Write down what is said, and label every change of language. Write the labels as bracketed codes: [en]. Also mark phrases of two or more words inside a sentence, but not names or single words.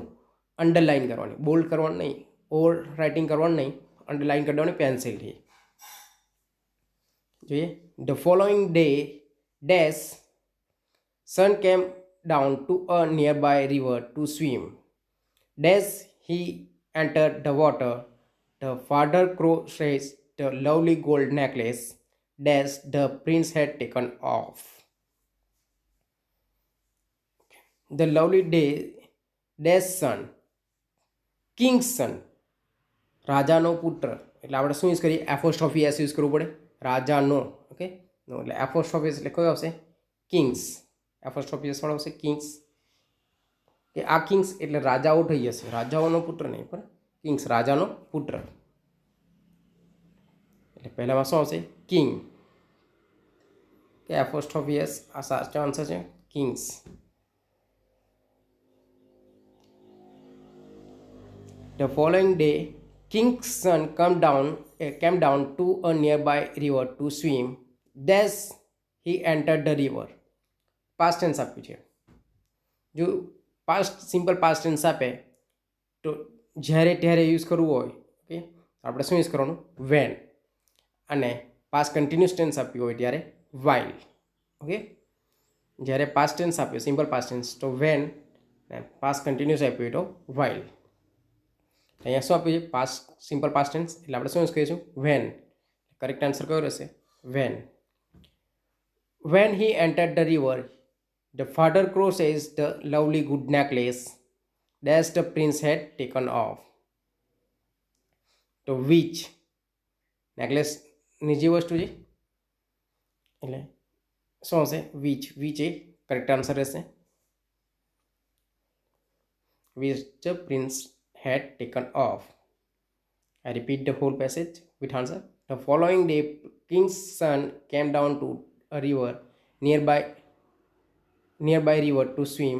[gu] અંડરલાઇન કરવાની. બોલ્ડ કરવાનું નહીં, ઓવર રાઇટિંગ કરવાનું નહીં, અંડરલાઇન કરી દેવાની પેન્સિલથી. જોઈએ. [en] the following day dash son came down to a nearby river to swim. ડેશ he entered the water The father crow says the lovely gold necklace dash the prince had taken off. The lovely day dash son, king's son, [gu] રાજાનો પુત્ર. એટલે આપણે શું યુઝ કરીએ? [en] apostrophe s [gu] યુઝ કરવું પડે. રાજાનો, ઓકે, નો એટલે એપોસ્ટ્રોફી એટલે કયો આવશે? કિંગ્સ. [en] apostrophe s [gu] વાળો આવશે કિંગ્સ. કે આ કિંગ્સ એટલે રાજાઓ થઈ જશે, રાજાઓનો પુત્ર નહીં પણ કિંગ્સ, રાજાનો પુત્ર. એટલે પહેલામાં શું આવશે? કિંગ. કે [en] apostrophe s [gu] આ સાચો આન્સર છે, કિંગ્સ. [en] The following day, king's son came down to a nearby river to swim. Thus he entered the river. Past tense [gu] આપ્યું છે. જો [en] simple past tense [gu] આપે તો જ્યારે ત્યારે યુઝ કરવું હોય, ઓકે, આપણે શું યુઝ કરવાનું? વેન. અને [en] past continuous tense [gu] આપ્યું હોય ત્યારે વાઇલ. ઓકે, જ્યારે [en] past tense [gu] આપ્યું [en] simple past tense [gu] તો વેન, [en] past continuous [gu] આપ્યું હોય તો વાઇલ. અહીંયા શું આપ્યું છે? [en] past simple past tense [gu] એટલે આપણે શું યુઝ કરીશું? વેન. [en] correct answer [gu] કયો રહેશે? વેન. [en] When he entered the river, the father crow says the lovely good necklace that the prince had taken off. [gu] તો [en] which necklace [gu] ની જે વસ્તુ છે એટલે શું હશે? which એ [en] correct answer [gu] રહેશે. [en] which the prince had taken off. I repeat the whole passage with answer. The following day, king's son came down to a river nearby river to swim.